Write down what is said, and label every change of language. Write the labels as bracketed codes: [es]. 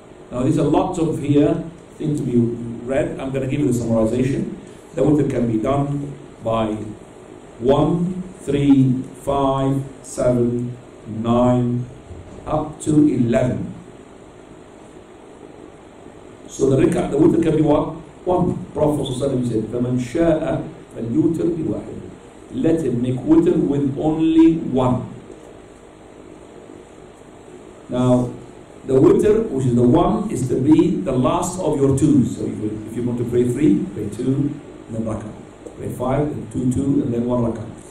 [en] Now these are lots of here things to be read. I'm going to give you the summarization. The witr can be done by 1, 3, 5, 7, 9, up to 11. So the witr can be what? 1. Prophet ﷺ said, [ar] فَمَنْ شَاءَ فَلْيُوتِرْ بِوَاحِدٍ. [en] Let him make witr with only 1. Now, the witr, which is the 1, is to be the last of your 2s. So if you want to pray 3, pray 2, and then rak'ah. Pray 5, and 2, 2, and then 1 rak'ah.